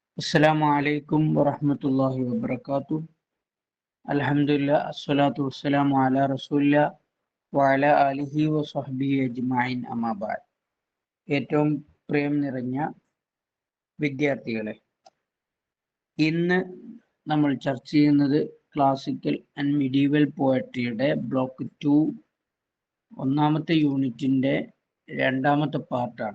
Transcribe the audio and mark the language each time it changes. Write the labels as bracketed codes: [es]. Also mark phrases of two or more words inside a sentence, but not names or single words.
[ar] السلام عليكم ورحمة الله وبركاته. الحمد لله الصلاة والسلام على رسول الله وعلى آله وصحبه أجمعين أما بعد. [ml] ഏറ്റവും പ്രിയം നിറഞ്ഞ വിദ്യാർത്ഥികളെ, ഇന്ന് നമ്മൾ ചർച്ച ചെയ്യുന്നത് [en] classical and medieval poetryയുടെ [ml] ബ്ലോക്ക് 2 ഒന്നാമത്തെ യൂണിറ്റിന്റെ രണ്ടാമത്തെ പാർട്ടാണ്.